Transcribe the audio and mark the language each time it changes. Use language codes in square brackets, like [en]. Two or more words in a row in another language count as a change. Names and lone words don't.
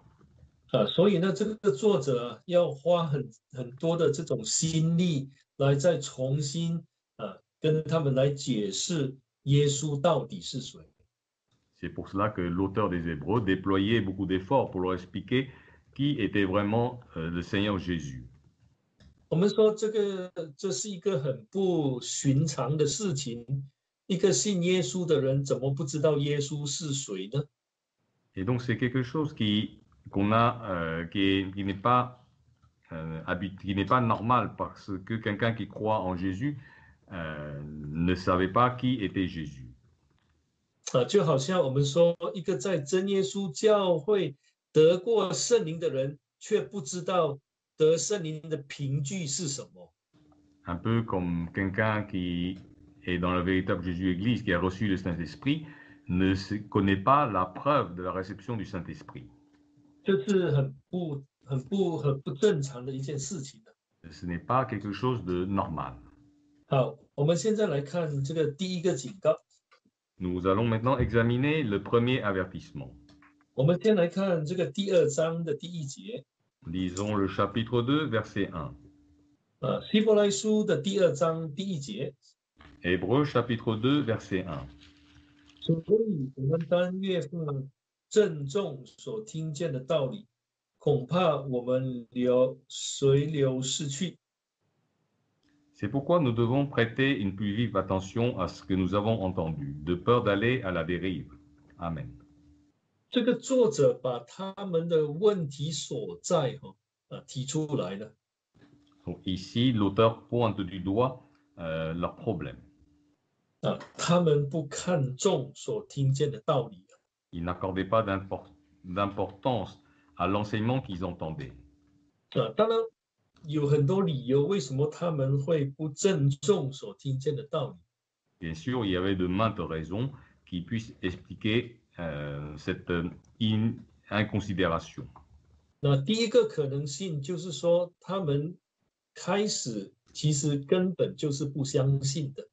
[zh] 所以呢，这个作者要花很多的这种心力来再重新跟他们来解释耶稣到底是谁。 [fr] C'est pour cela que l'auteur des Hébreux déployait beaucoup d'efforts pour leur expliquer qui était vraiment le Seigneur Jésus. [zh] 我们说这是一个很不寻常的事情，一个信耶稣的人怎么不知道耶稣是谁呢？ [fr] Et donc c'est quelque chose qu'on a qui n'est pas qui n'est pas normal parce que quelqu'un qui croit en Jésus ne savait pas qui était Jésus. [zh] 就好像我们说，一个在真耶稣教会得过圣灵的人，却不知道得圣灵的凭据是什么。 [fr] Un peu comme quelqu'un qui est dans la véritable Jésus-Église, qui a reçu le Saint-Esprit, ne connaît pas la preuve de la réception du Saint-Esprit. [zh] 这是很不正常的一件事情的。 [fr] Ce n'est pas quelque chose de normal. [zh] 好，我们现在来看这个第一个警告。 [fr] Nous allons maintenant examiner le premier avertissement. [zh] 我们先来看这个第2章的第1节。 [fr] Lisons le chapitre 2, verset 1. [zh] 希伯来书的第2章第1节。 [fr] Hébreux chapitre 2, verset 1. [zh] 所以我们当越发郑重所听见的道理，恐怕我们随流失去。 [fr] C'est pourquoi nous devons prêter une plus vive attention à ce que nous avons entendu, de peur d'aller à la dérive. [en] Amen. [zh] 这个作者把他们的问题所在提出来了。 [fr] Donc ici, l'auteur pointe du doigt leurs problèmes. [zh] 他们不看重所听见的道理。 [fr] Ils n'accordaient pas d'importance à l'enseignement qu'ils entendaient. [zh] 当然有很多理由，为什么他们会不郑重所听见的道理。 [fr] Bien sûr, il y avait de maintes raisons qui puissent expliquer cette inconsidération. [zh] 那第一个可能性就是说，他们开始其实根本就是不相信的。